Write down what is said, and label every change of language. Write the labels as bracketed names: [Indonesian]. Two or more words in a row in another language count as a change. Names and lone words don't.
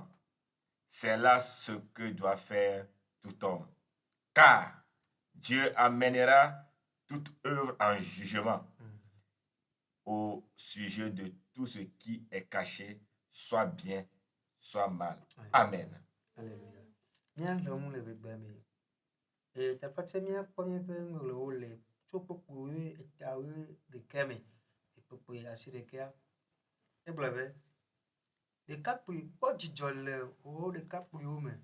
[French] C'est là ce que doit faire tout homme. Car Dieu amènera toute œuvre en jugement au sujet de tout ce qui est caché, soit bien, soit mal. Amen. [Ewe] Ɖekakpui kpɔ dzidzɔ le wo ɖekakpuiwo me.